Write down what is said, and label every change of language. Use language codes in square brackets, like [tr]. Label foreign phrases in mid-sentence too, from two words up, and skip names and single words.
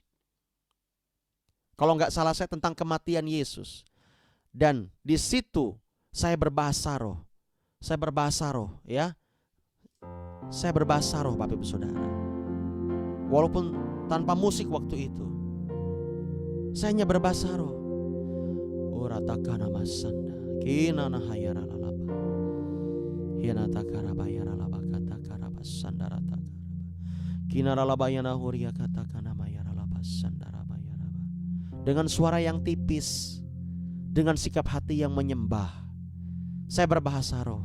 [id] Kalau nggak salah saya tentang kematian Yesus. Dan di situ saya berbahasa roh. Saya berbahasa roh, ya. Saya berbahasa roh, Bapak Ibu Saudara. Walaupun tanpa musik waktu itu. Saya hanya berbahasa roh. Uratakana masanda, kinana hayara lalaba. Hianata karabayara laba kata karabasanda rata karaba. Kinara labayana huria kata kana mayara laba sandara bayara. Dengan suara yang tipis, dengan sikap hati yang menyembah, saya berbahasa roh.